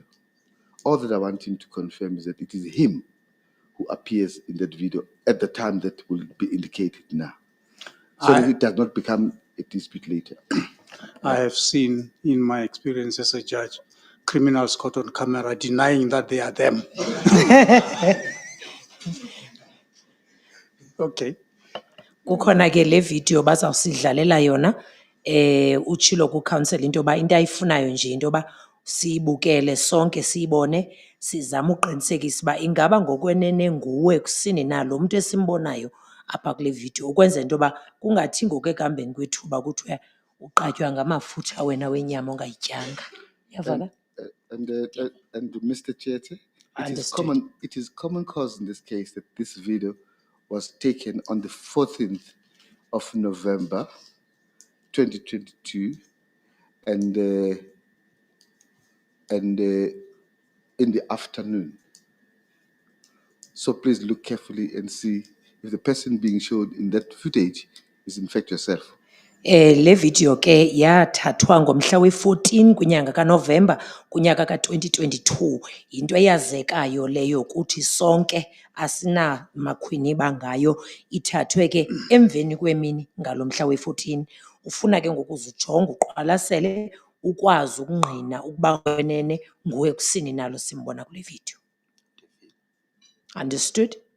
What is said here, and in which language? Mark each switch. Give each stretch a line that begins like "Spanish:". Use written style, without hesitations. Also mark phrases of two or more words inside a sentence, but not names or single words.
English: All that I want him to confirm is that it is him who appears in that video at the time that will be indicated now, so that it does not become a dispute later. I have seen in my experience as a judge, criminals caught on camera denying that they are them. Okay.
Xhosa: Kukhona ke le video bazawusidlalela yona utshilo ku-counsel into yoba into ayifunayo nje into yoba siyibukele sonke siyibone sizama uqinisekisa uba ingaba ngokwenene nguwe kusini na lo mntu esimbonayo apha kule video ukwenzela into yoba kungathi ngoku ekuhambeni kwethuba kuthiwa uqatywa ngamafutha wena wenyama ongayityanga. Uyava ka?
English: And Mr. Chete, Understood. it is common cause in this case that this video was taken on the 14th of November, 2022, and in the afternoon. So please look carefully and see if the person being shown in that footage is in fact yourself.
Xhosa: Le video ke yathathwa ngomhla we-14 kwinyanga kaNovemba kunyaka ka-2022. Yinto eyazekayo leyo kuthi sonke asinamakhwiniba ngayo. Ithathwe ke emveni kwemini ngalo mhla we-14. Ufuna ke ngoku uze ujonge uqwalasele ukwazi ukungqina ukuba wenene nguwe kusini nalo simbona kule video.
English: Understood?